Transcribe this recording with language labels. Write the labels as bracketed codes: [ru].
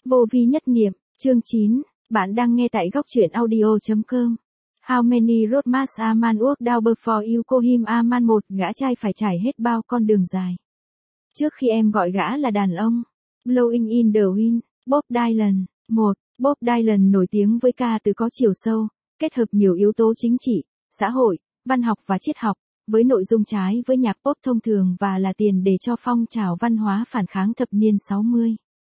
[vi] Vô vi nhất niệm, chương 9, bạn đang nghe tại gocchuyenaudio.com. [en] How many roadmaps a man walked down before you call him a man? [vi] Một gã trai phải trải hết bao con đường dài trước khi em gọi gã là đàn ông. Blowing in the Wind, Bob Dylan. Một, Bob Dylan nổi tiếng với ca từ có chiều sâu, kết hợp nhiều yếu tố chính trị, xã hội, văn học và triết học, với nội dung trái với nhạc pop thông thường và là tiền đề cho phong trào văn hóa phản kháng thập niên 60.